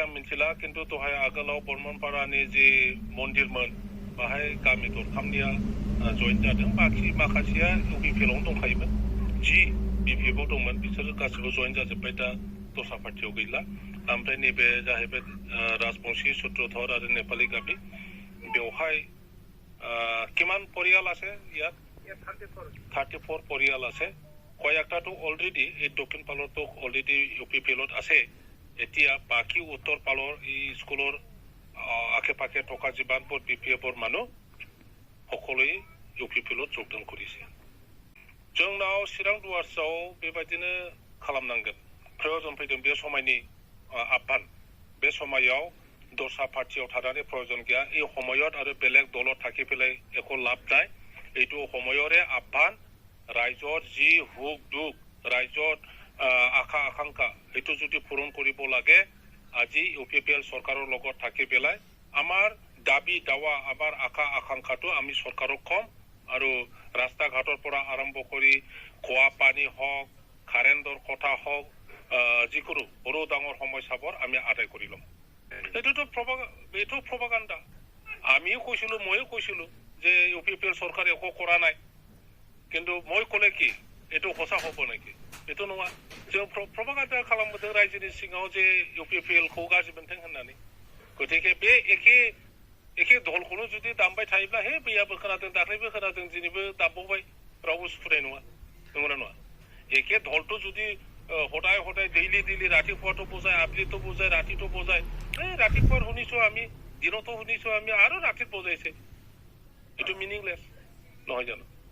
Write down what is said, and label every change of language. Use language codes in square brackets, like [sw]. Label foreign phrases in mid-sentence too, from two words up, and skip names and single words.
[brx] आं मिथिला खिन्थु दहाय आगोलाव बर्मनपारानि जि मन्दिरमोन बाहाय गामि दरथामनिया जइन जादों बाखि माखासेया इउपिपिएलआवनो दंखायोमोन जि बिपिएफआव दंमोन बिसोरो गासिबो जइन जाजोब्बाय दा दस्रा पार्टियाव गैला ओमफ्राय नैबे जाहैबाय राजबंशी सूत्रधर आरो नेपाली गामि बेवहाय [as] কিমান পৰিয়াল আছে ইয়াত 34 পৰিয়াল আছে কয়েকটাটো অলৰেডি এই দক্ষিণ পালৰটো অলৰেডি ইউপিপিএলত আছে এতিয়া বাকি উত্তৰ পালৰ এই স্কুলৰ আশে পাশে থকা যিমানবোৰ বিপিএফৰ মানুহ সকলোৱে ইউপিপিএলত যোগদান কৰিছে [brx] जोंनाव चिरां डुवार्सआव बेबायदिनो खालामनांगोन प्रयोजन फैदों बे समायनि आह्वान बे समायाव दस्रा पार्टियाव थानानै प्रयोजन गैया [as] এই সময়ত আৰু বেলেগ দলত থাকি পেলাই একো লাভ নাই এইটো সময়ৰে আহ্বান ৰাইজৰ যি হুক দুখ ৰাইজৰ আশা আকাংক্ষা এইটো যদি পূৰণ কৰিব লাগে আজি ইউপিপিএল চৰকাৰৰ লগত থাকি পেলাই আমাৰ দাবী দাৱা আমাৰ আশা আকাংক্ষাটো আমি চৰকাৰক কম আৰু ৰাস্তা ঘাটৰ পৰা আৰম্ভ কৰি খোৱা পানী হওক কাৰেণ্টৰ কথা হওক যিকোনো সৰু ডাঙৰ সমস্যাবোৰ আমি আদায় কৰি ল'ম এইটো প্ৰপাগাণ্ডা আমিও কৈছিলোঁ ময়ো কৈছিলোঁ যে ইউপিপিএল চৰকাৰে একো কৰা নাই কিন্তু মই ক'লে কি এইটো সঁচা হ'ব নেকি এইটো [brx] নङा जों प्रपागान्डा खालामबोदों रायजोनि सिङाव जे इउपिपिएलखौ गाज्रि मोनथों होननानै गतिके बे एखे दलखौनो जुदि दामबाय थायोब्ला हे बैयाबो खोनादों दाख्लैबो खोनादों दिनैबो दामबावबाय रावबो सुखुनाय नङा नंगौना नङा एखे दलটো [as] যদি সদায় সদায় ডেইলি ৰাতিপুৱাটো বুজায় আবেলিটো বুজায় ৰাতিটো বুজায় ৰাতিপুৱাৰ শুনিছোঁ আমি দিনতো শুনিছোঁ আমি আৰু ৰাতিত বুজাইছে এইটো মিনিংলেছ নহয় জানো